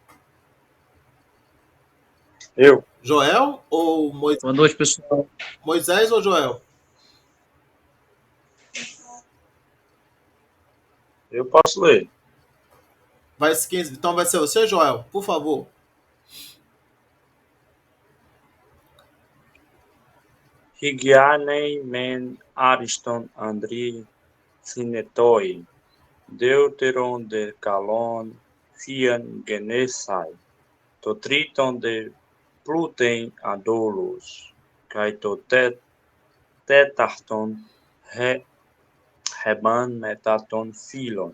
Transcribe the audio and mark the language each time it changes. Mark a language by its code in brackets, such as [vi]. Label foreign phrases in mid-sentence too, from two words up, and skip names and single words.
[pt] Eu. Joel ou Moisés? Boa noite, pessoal. Moisés ou Joel? Eu posso ler. Então vai ser você, Joel, por favor. [el] Ὑγιαίνειν μὲν ἄριστον ἀνδρὶ θνητῷ, δεύτερον δὲ καλὸν φυὰν γενέσθαι, τὸ τρίτον δὲ πλουτεῖν ἀδόλως, καὶ τέταρτον ἡβᾶν μετὰ τῶν φίλων.